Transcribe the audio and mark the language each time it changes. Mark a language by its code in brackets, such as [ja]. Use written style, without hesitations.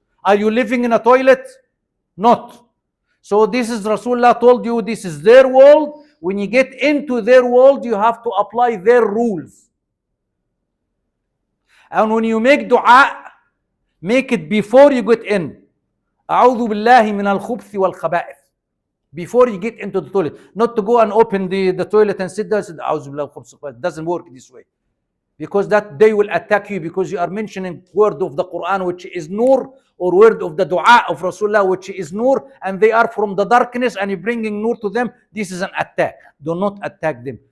[en] Are you living in a toilet? Not. So this is Rasulullah told you, this is their world. When you get into their world, you have to apply their rules. And when you make dua, make it before you get in. [ar] أعوذ بالله من الخبث والخبائث. [en] Before you get into the toilet. Not to go and open the toilet and sit there and say, [ar] أعوذ بالله من الخبث والخبائث. [en] It doesn't work this way. Because that they will attack you, because you are mentioning word of the Quran which is nur, or word of the dua of Rasulullah which is nur, and they are from the darkness and you're bringing nur to them. This is an attack. Do not attack them.